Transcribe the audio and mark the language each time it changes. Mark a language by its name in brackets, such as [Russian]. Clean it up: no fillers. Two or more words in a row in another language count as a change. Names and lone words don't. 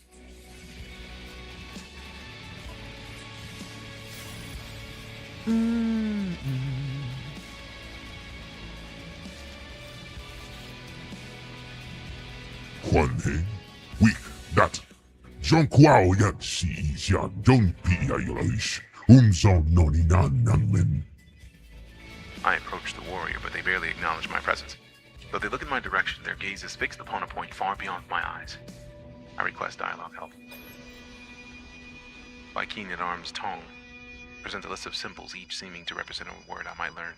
[English] Juan Heng, weak, that. John Kwao yan si Isha, don't be a yolish. Umson noni nan nangmen. I approach the warrior, but they barely acknowledge my presence. Though they look in my direction, their gaze is fixed upon a point far beyond my eyes. I request dialogue help. Viking at arm's tone presents a list of symbols, each seeming to represent a word I might learn.